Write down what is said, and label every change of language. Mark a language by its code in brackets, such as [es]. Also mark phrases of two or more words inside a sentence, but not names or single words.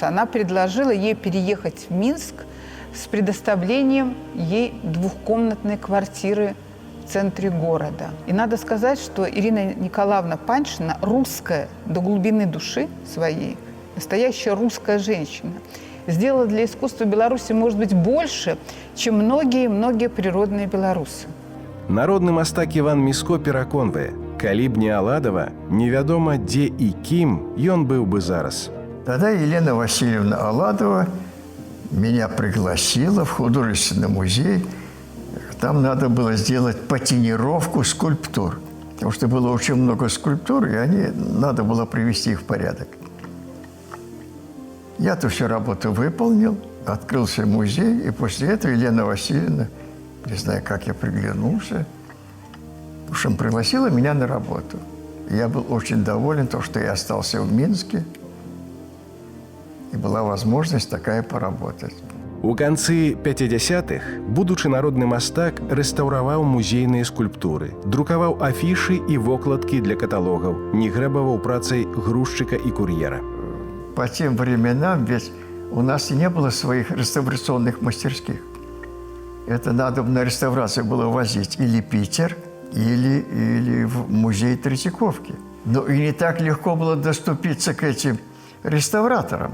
[ru] Она предложила ей переехать в Минск с предоставлением ей двухкомнатной квартиры в центре города. И надо сказать, что Ирина Николаевна Паньшина русская до глубины души своей, настоящая русская женщина, сделала для искусства Беларуси, может быть, больше, чем многие природные белорусы. [be] Народны мастак Іван Міско пераконвае, калі б не Аладова, невядома, дзе і кім ён быў бы зараз. [ru] Тогда Елена Васильевна Аладова меня пригласила в художественный музей. Там надо было сделать патинировку скульптур, потому что было очень много скульптур, и надо было привести их в порядок. Я эту всю работу выполнил, открылся музей, и после этого Елена Васильевна, не знаю, как я приглянулся, в общем, пригласила меня на работу. Я был очень доволен, то, что я остался в Минске, и была возможность такая поработать. [be] У канцы 50-х будучы народны мастак рэстаўраваў музейныя скульптуры, друкаваў афішы і вокладкі для каталогаў, не грэбаваў працай грузчыка [ru] и курьера. По тем временам ведь у нас и не было своих реставрационных мастерских. Это надо на реставрацию было возить или Питер, или в музей Третьяковки. Но и не так легко было доступиться к этим реставраторам.